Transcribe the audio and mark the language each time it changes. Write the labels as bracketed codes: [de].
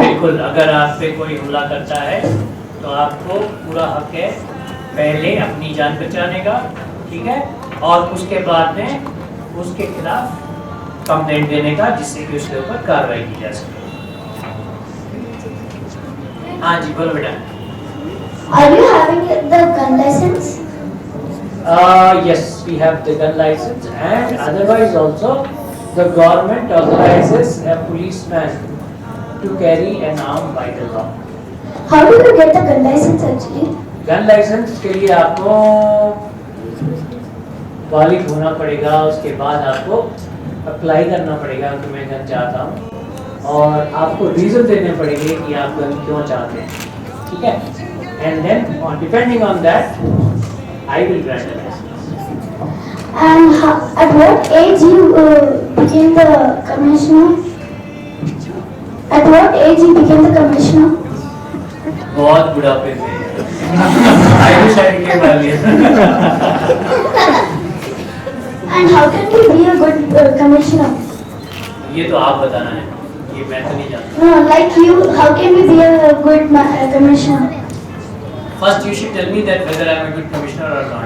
[hi] बिल्कुल, अगर आप पे कोई हमला करता है तो आपको पूरा हक है पहले अपनी जान बचाने का, ठीक है, और उसके बाद में उसके खिलाफ कंप्लेंट देने का, जिससे कि उसके ऊपर कार्रवाई की जा सके। हाँ जी, बोलो बेटा। [en] Are you having the gun license? Yes, we have the gun license, and otherwise also the government authorizes a policeman to carry an arm by the law. How do you get the gun license actually? [hi] Gun licence के लिए आपको बालिग होना पड़ेगा, उसके बाद आपको apply करना पड़ेगा कि मैं गन चाहता हूँ, और आपको रीज़न देने पड़ेंगे कि आप गन क्यों चाहते हैं, ठीक है, [en] And then depending on that I will grant the licence. And at what age you became the commissioner? At what age you became the commissioner? [hi] बहुत बुढ़ापे से [en] I wish I became earlier. And how can you be a good commissioner? [hi] ये तो आप बताना है, ये मैं तो नहीं जानता। [en] No, like you, how can we be a good commissioner? First you should tell me that whether I am a good commissioner or not.